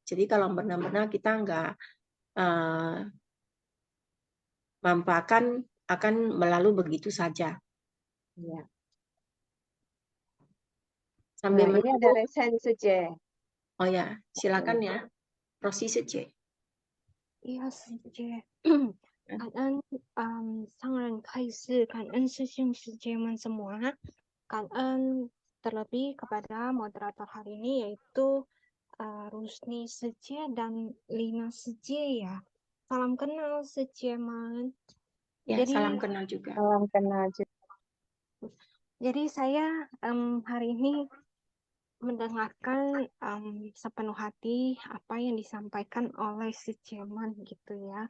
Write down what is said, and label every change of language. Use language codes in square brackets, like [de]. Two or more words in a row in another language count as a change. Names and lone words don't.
[id] Jadi kalau benar-benar kita nggak manfaatkan, akan berlalu begitu saja. Ya. Sambil Nah, ini ada resen Suci. Oh ya, silakan ya. Rosi Suci. Iya, Suci. [zh] 感恩上人开示，感恩师兄师姐们 [id] semua, 感恩 terlebih kepada moderator hari ini yaitu Rusni Suci dan Lina Suci ya. Salam kenal Suci man. Ya, salam kenal juga. Salam kenal juga. Jadi saya hari ini mendengarkan sepenuh hati apa yang disampaikan oleh Suci man gitu ya.